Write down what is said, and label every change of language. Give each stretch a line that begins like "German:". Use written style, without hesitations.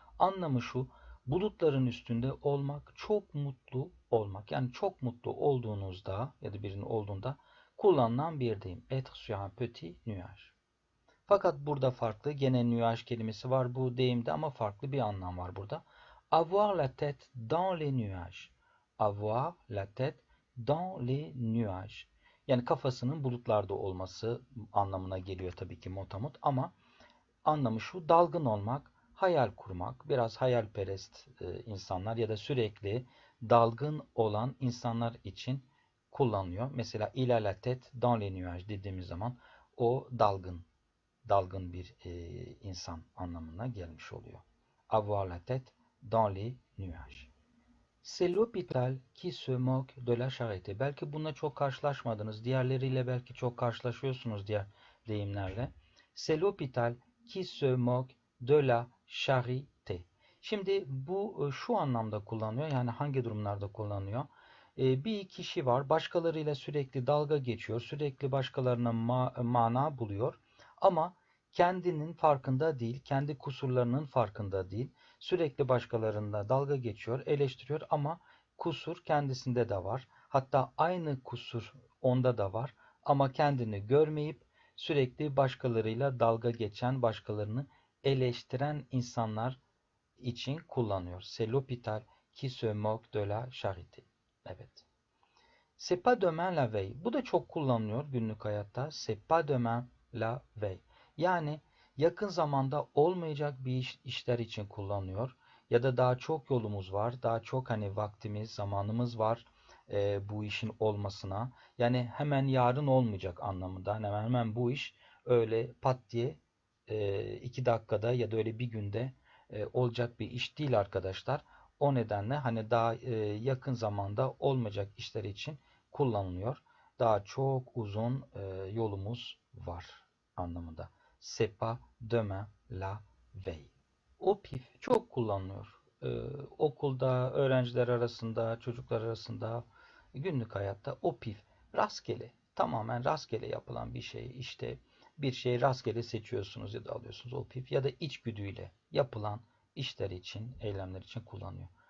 Turkish: Anlamı şu: bulutların üstünde olmak, çok mutlu olmak. Yani çok mutlu olduğunuzda ya da birinin olduğunda kullanılan bir deyim.
French: Être sur un petit nuage.
Turkish: Fakat burada farklı. Gene nuage kelimesi var bu deyimde ama farklı bir anlam var burada.
French: Avoir la tête dans les nuages. Avoir la tête dans les nuages.
Turkish: Yani kafasının bulutlarda olması anlamına geliyor tabii ki motamot ama anlamı şu: dalgın olmak, hayal kurmak, biraz hayalperest insanlar ya da sürekli dalgın olan insanlar için kullanılıyor. Mesela
French: il a la tête dans les nuages
Turkish: dediğimiz zaman o dalgın bir insan anlamına gelmiş oluyor.
French: Avoir la tête dans les nuages. C'est l'hôpital qui se moque de la charité.
Turkish: Belki bununla çok karşılaşmadınız. Diğerleriyle belki çok karşılaşıyorsunuz diğer deyimlerle.
French: C'est l'hôpital qui se moque de la charité.
Turkish: Şimdi bu şu anlamda kullanılıyor. Yani hangi durumlarda kullanılıyor? Bir kişi var, başkalarıyla sürekli dalga geçiyor, sürekli başkalarına mana buluyor ama kendinin farkında değil, kendi kusurlarının farkında değil. Sürekli başkalarında dalga geçiyor, eleştiriyor ama kusur kendisinde de var. Hatta aynı kusur onda da var ama kendini görmeyip sürekli başkalarıyla dalga geçen, başkalarını eleştiren insanlar için kullanıyor.
French: C'est l'hôpital qui se moque de la charité. Evet. C'est pas demain la veille.
Turkish: Bu da çok kullanılıyor günlük hayatta.
French: C'est pas demain la veille.
Turkish: Yani yakın zamanda olmayacak bir işler için kullanılıyor. Ya da daha çok yolumuz var. Daha çok hani vaktimiz, zamanımız var bu işin olmasına. Yani hemen yarın olmayacak anlamında. Hemen bu iş öyle pat diye 2 dakikada ya da öyle bir günde olacak bir iş değil arkadaşlar. O nedenle hani daha yakın zamanda olmayacak işler için kullanılıyor. Daha çok uzun yolumuz var anlamında.
French: C'est pas demain la veille.
Turkish: O pif çok kullanılıyor. Okulda, öğrenciler arasında, çocuklar arasında, günlük hayatta o pif rastgele, tamamen rastgele yapılan bir şey. İşte bir şeyi rastgele seçiyorsunuz ya da alıyorsunuz o pif ya da içgüdüyle yapılan işler için, eylemler için kullanıyor.